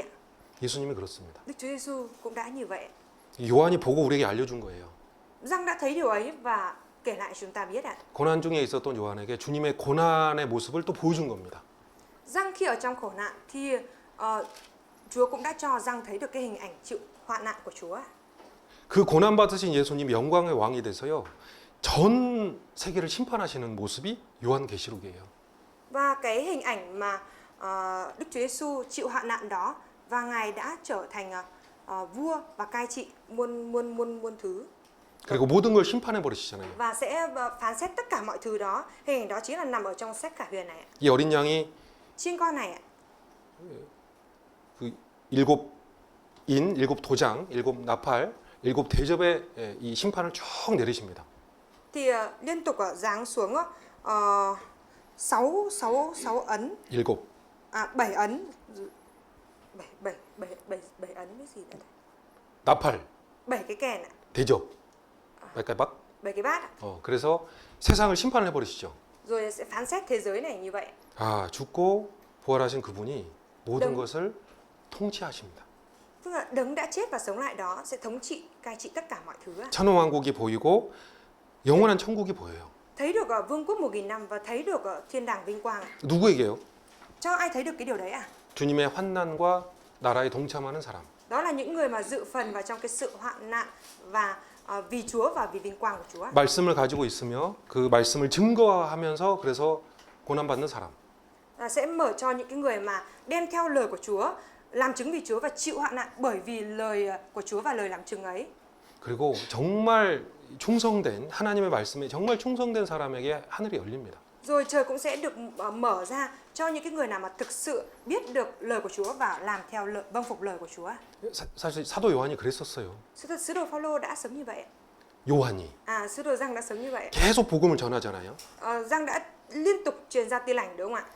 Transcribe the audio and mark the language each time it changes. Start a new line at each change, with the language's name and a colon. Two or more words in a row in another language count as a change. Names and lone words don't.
Korean: 예수님이 그렇습니다.
Vietnamese: Đức Chúa Giêsu cũng đã như vậy.
Korean: 요한이 보고 우리에게 알려준 거예요.
Vietnamese: Giăng đã thấy điều ấy và kể lại chúng ta biết ạ.
Korean: 고난 중에 있었던 요한에게 주님의 고난의 모습을 또 보여준 겁니다.
Vietnamese: Giăng khi ở trong khổ nạn thì Chúa cũng đã cho Giăng thấy được cái hình ảnh chịu hoạn nạn của Chúa.
Korean: 그 고난 받으신 예수님이 영광의 왕이 돼서요. 전 세계를 심판하시는 모습이 요한계시록이에요.
Vietnamese: Và cái hình ảnh mà Đức Chúa Giêsu chịu hoạn nạn đó và Ngài đã trở thành vua và cai trị muôn thứ.
Korean: 그리고 모든 걸 심판해 버리시잖아요.
Vietnamese: Và sẽ phán xét tất cả mọi thứ đó. Hình ảnh đó chính là nằm ở trong sách Khải Huyền này ạ.
Korean: 이 어린 양이
Vietnamese: Chiên con này ạ.
Korean: 그 7인, 7 도장, 7 나팔, 7 대접의 이 심판을 쭉 내리십니다.
Vietnamese: Thì liên tục giáng xuống 6 ấn. 7. 7 ấn. 7 ấn cái gì đấy?
Korean: 나팔.
Vietnamese: 7 cái kèn ạ.
Korean: 대접. 발가락.
Vietnamese: 7 cái bát ạ.
Korean: 그래서 세상을 심판해 버리시죠.
Vietnamese: Rồi sẽ phán xét thế giới này như vậy.
Korean: 아, 죽고 부활하신 그분이 모든 것을 통치하십니다.
Vietnamese: Tức là đấng đã chết và sống lại đó sẽ thống trị, cai trị tất cả mọi thứ.
Korean: 천왕왕국이 보이고 영원한 천국이 보여요.
Vietnamese: Thấy được vương quốc 1000 năm và thấy được thiên đàng vinh quang.
Korean: 누구에게요?
Vietnamese: Cho ai thấy được cái điều đấy à?
Korean: 주님의 환난과 나라에 동참하는 사람.
Vietnamese: Đó là những người mà dự phần vào trong cái sự hoạn nạn và vì Chúa và vì vinh quang của Chúa.
Korean: 말씀을 가지고 있으며 그 말씀을 증거하면서 그래서 고난받는 사람.
Vietnamese: Sẽ mở cho những cái người mà đem theo lời của Chúa, làm chứng vì Chúa và chịu hoạn nạn bởi vì lời của Chúa và lời làm chứng ấy.
Korean: 그리고 정말 충성된 하나님의 말씀에 정말 충성된 사람에게 하늘이 열립니다.
Vietnamese: Rồi trời cũng sẽ được mở ra cho những cái người nào mà thực sự biết được lời của Chúa và làm theo vâng phục lời của Chúa.
Korean: 사실 사도 요한이 그랬었어요.
Vietnamese: Sứ đồ Phaolô đã sống như vậy.
Korean: 요한이
Vietnamese: Sứ đồ Giăng đã sống như vậy.
Korean: 계속 복음을 전하잖아요.
Vietnamese: Giăng đã liên tục truyền ra tin lành đúng không ạ?